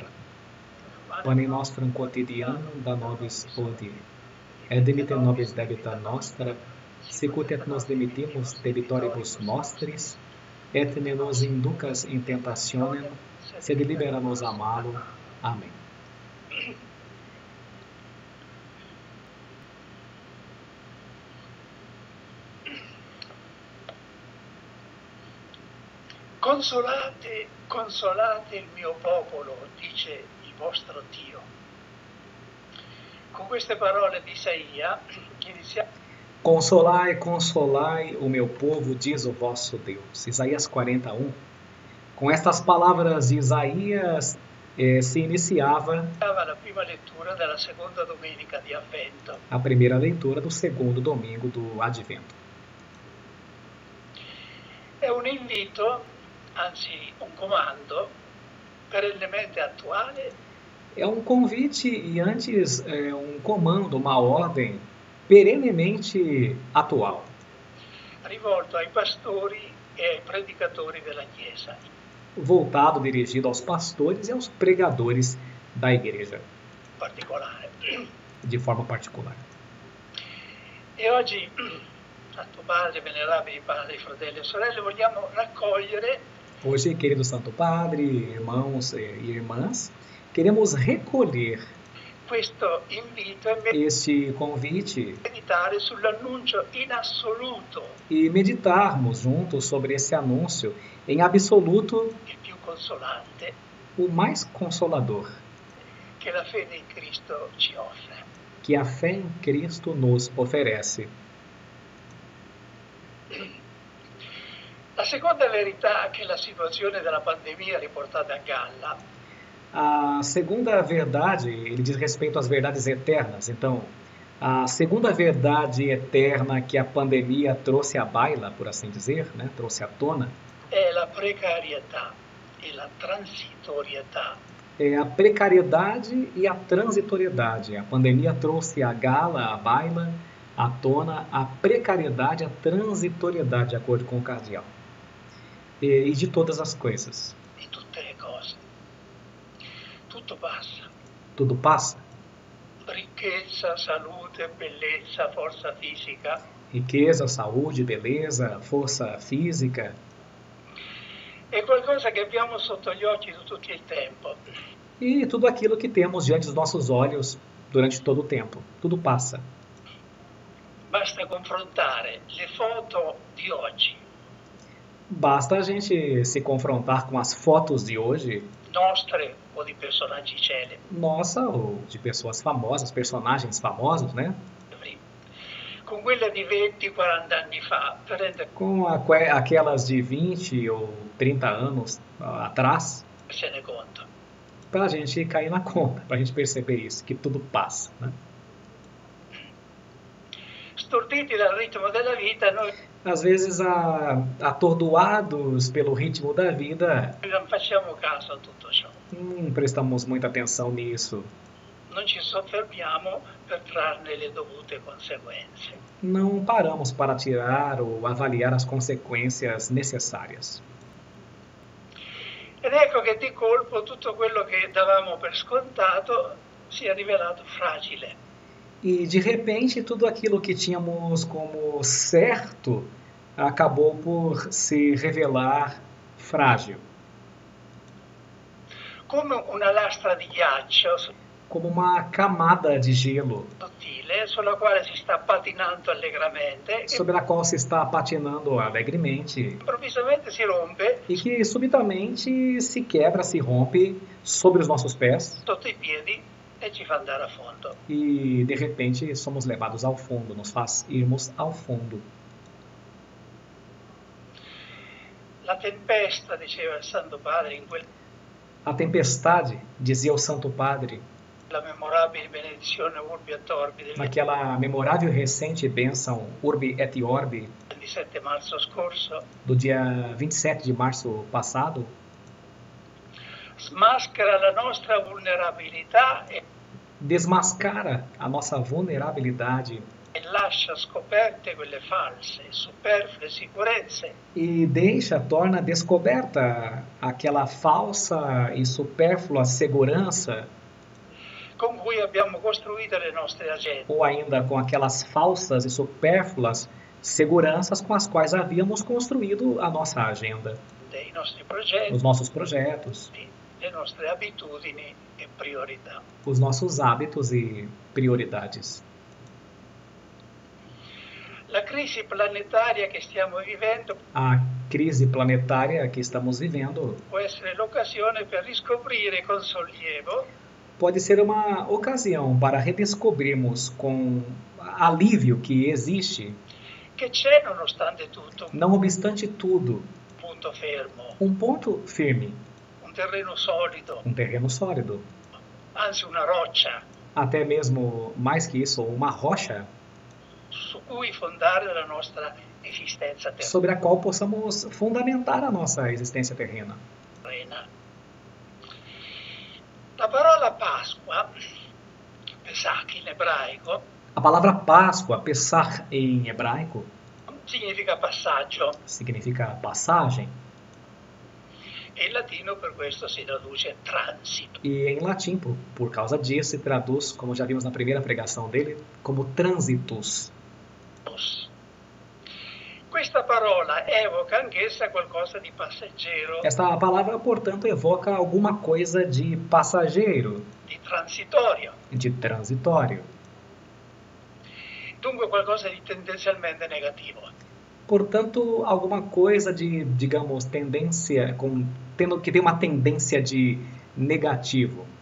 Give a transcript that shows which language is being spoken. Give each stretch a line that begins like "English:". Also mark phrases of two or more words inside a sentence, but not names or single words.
Latin: Panem nostrum quotidianum da nobis hodie, et dimitte nobis debita nostra, sicut et nos dimittimus debitoribus nostris, et ne nos inducas in tentationem, sed libera nos a malo.
Portuguese: Amém.
Italian: Consolate, consolate il mio popolo, dice il vostro Dio. Con queste parole di Isaia iniziamo.
Portuguese: Consolai, consolai o meu povo, diz o vosso Deus. Isaías 41. Com estas palavras de Isaías se iniciava
Italian: La prima lettura della seconda domenica di Avvento.
Portuguese: A primeira leitura do segundo domingo do Advento.
Italian: È un invito, anzi un comando, perennemente attuale.
Portuguese: É um convite e antes um comando, uma ordem perenemente atual.
Italian: Rivolto ai pastori e ai predicatori della Chiesa.
Portuguese: Voltado, dirigido aos pastores e aos pregadores da igreja.
Italian: Particolare.
Portuguese: De forma particular.
Italian: E oggi, Santo Padre, venerabili padri, fratelli e sorelle, vogliamo raccogliere.
Portuguese: Hoje, querido Santo Padre, irmãos e irmãs, queremos recolher
Italian: Questo invito
Portuguese: este convite
Italian: meditare sull'annuncio in assoluto
Portuguese: e meditarmos juntos sobre esse anúncio em absoluto,
Italian: il più consolante,
Portuguese: o mais consolador,
Italian: che la fede in Cristo ci offre.
Portuguese: que a fé em Cristo nos oferece.
Italian: La seconda verità che la situazione della pandemia ha riportato a galla.
Portuguese: A segunda verdade, ele diz respeito às verdades eternas. Então, a segunda verdade eterna que a pandemia trouxe à baila, por assim dizer, né? Trouxe à tona,
Italian: è la precarietà e la transitorietà.
Portuguese: É a precariedade e a transitoriedade. A pandemia trouxe à gala, à baila, à tona, a precariedade e a transitoriedade, de acordo com o cardeal. E de todas as coisas.
Italian: Di tutte le cose. Tutto passa.
Portuguese: Tudo passa.
Italian: Ricchezza, salute, bellezza, forza fisica.
Portuguese: Riqueza, saúde, beleza, força física.
Italian: È qualcosa che abbiamo sotto gli occhi tutto il tempo.
Portuguese: E tudo aquilo que temos diante dos nossos olhos durante todo o tempo. Tudo passa.
Italian: Basta confrontare le foto di oggi.
Portuguese: Basta a gente se confrontar com as fotos de hoje,
Italian: Nostre o di personaggi celebri.
Portuguese: nossa, ou de pessoas famosas, personagens famosos, né?
Italian: Con quelle di 20-40 anni fa, per rendere
Portuguese: Com aquelas de 20 ou 30 anos atrás,
Italian: se ne conto.
Portuguese: para a gente cair na conta, para a gente perceber isso, que tudo passa, né?
Italian: Storditi dal ritmo della vita, noi
Portuguese: Às vezes, atordoados pelo ritmo da vida,
Italian: non facciamo caso a tutto ciò.
Portuguese: não prestamos muita atenção nisso.
Italian: non ci soffermiamo per trarne le dovute conseguenze.
Portuguese: Não paramos para tirar ou avaliar as consequências necessárias.
Italian: Ed ecco che di colpo tutto quello che davamo per scontato si è rivelato fragile.
Portuguese: E de repente tudo aquilo que tínhamos como certo acabou por se revelar frágil,
Italian: Come una lastra di ghiaccio
Portuguese: como uma camada de gelo
Italian: sottile sulla quale si sta patinando allegramente e
Portuguese: sobre a qual se está patinando alegremente
Italian: improvvisamente si rompe
Portuguese: e que subitamente se quebra, se rompe sobre os nossos pés
Italian: sotto i piedi e ci fa andare a fondo.
Portuguese: e de repente somos levados ao fundo, nos faz irmos ao fundo.
Italian: La tempesta, diceva il Santo Padre, in quella
Portuguese: A tempestade, dizia o Santo Padre,
Italian: memorabile benedizione
Latin: Urbi et Orbi
Italian: del
Portuguese: naquela memorável e recente bênção
Latin: Urbi et Orbi
Italian: 27 marzo scorso,
Portuguese: do dia 27 de março passado,
Italian: smaschera la nostra vulnerabilità e
Portuguese: desmascara a nossa vulnerabilidade
Italian: lascia scoperte quelle false, superflue sicurezze
Portuguese: e torna descoberta aquela falsa e supérflua segurança,
Italian: con cui abbiamo costruito le nostre agende.
Portuguese: ou ainda com aquelas falsas e supérfluas seguranças com as quais havíamos construído a nossa agenda,
Italian: I nostri progetti,
Portuguese: os nossos projetos,
Italian: le nostre abitudini e priorità.
Portuguese: os nossos hábitos e prioridades.
Italian: La crisi planetaria che stiamo vivendo
Portuguese: A crise planetária que estamos vivendo
Italian: può essere l'occasione per riscoprire con sollievo
Portuguese: pode ser uma ocasião para redescobrirmos com alívio que existe,
Italian: che c'è nonostante tutto
Portuguese: não obstante tudo,
Italian: un punto fermo,
Portuguese: um ponto firme,
Italian: un terreno solido,
Portuguese: um terreno sólido,
Italian: anzi una roccia
Portuguese: até mesmo mais que isso, uma rocha
Italian: su cui fondare la nostra esistenza
Portuguese: sobre a qual possamos fundamentar a nossa existência terrena.
Italian: terrena. La parola Pasqua, Pesach in ebraico,
Portuguese: A palavra Páscoa, Pesach em hebraico,
Italian: significa passaggio
Portuguese: significa passagem
Italian: e in latino per questo si traduce transito.
Portuguese: e em latim, por causa disso, se traduz, como já vimos na primeira pregação dele, como trânsitos.
Italian: Questa parola evoca anch'essa qualcosa di passeggero,
Portuguese: Esta palavra, portanto, evoca alguma coisa de passageiro,
Italian: di transitorio,
Portuguese: de transitório.
Italian: dunque qualcosa di tendenzialmente negativo.
Portuguese: Portanto, alguma coisa de, digamos, tendência, que tem uma tendência de negativo.